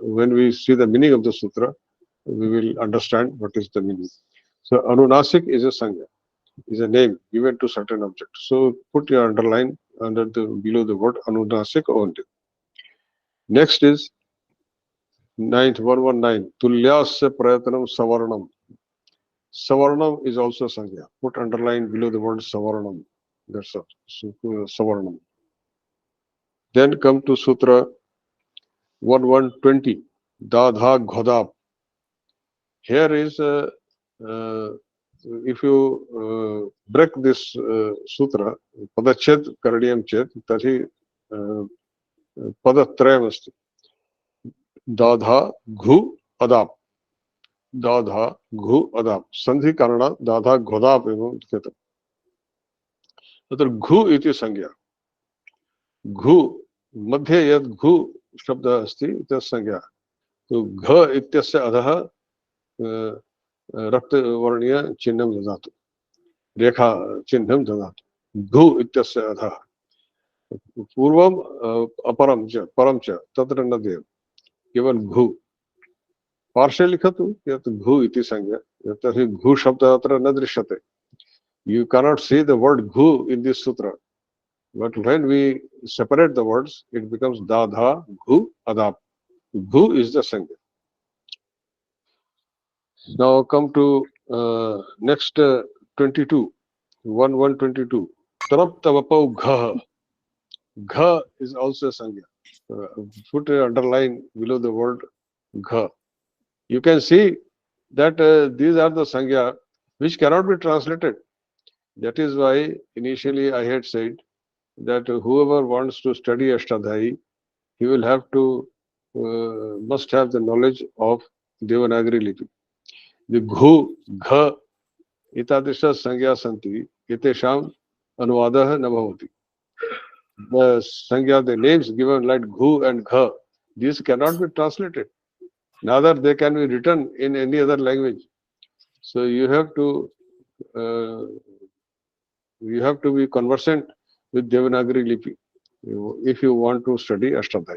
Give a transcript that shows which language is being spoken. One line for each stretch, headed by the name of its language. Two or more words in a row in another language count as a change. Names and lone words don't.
English: When we see the meaning of the sutra, we will understand what is the meaning. So Anunasik is a sangya. Is a name given to certain object. So put your underline under below the word Anunasik only. Next is 9th 119.
Sanskrit: तुल्यास्य प्रयत्नं सवर्णम्.
English: Savarnam is also sangya. Put underline below the word savarnam. That's all. So, savarnam. Then come to sutra 1120.
Sanskrit: दाधा घ्वदाप्.
English: Here is if you break this sutra,
Sanskrit: पदच्छेदः करणीयः चेत्, तर्हि पदत्रयम् अस्ति. दाधा घु अदाप्. दाधा घु अदाप्. सन्धिकरण दाधा घ्वदाप् एवं खेतम्. तत्र घु इति संज्ञा. घु मध्ये यद घु शब्द अस्ति तस्य संज्ञा। तो घ इत्यस्य अधः रक्तवर्णीय चिह्नं ददातु, रेखा चिह्नं ददातु। घु इत्यस्य अधः पूर्वम अपरम च परम च तत्र न देव, केवल घु पार्श्वे लिखतु यत् घु इति संज्ञा। तर्हि घु शब्द अत्र न दृश्यते।
English: You cannot see the word ghu in this sutra. But when we separate the words, it becomes dadha, ghu, adap. Ghu is the sangha. Now come to next 22, 122.
Sanskrit: तरप् तमपौ घः.
English: Gha is also a sangha. Put an underline below the word gha. You can see that these are the sangha which cannot be translated. That is why initially I had said that whoever wants to study Ashtadhyayi, he will have to must have the knowledge of Devanagari Lipi.
Sanskrit: The घु, घ, इत्यादयः संज्ञाः सन्ति, एतेषाम् अनुवादः न भवति.
English: The sangya, the names given like ghu and gha, these cannot be translated. Neither they can be written in any other language. So you have to be conversant with Devanagari Lipi if you want to study Ashtadhyayi.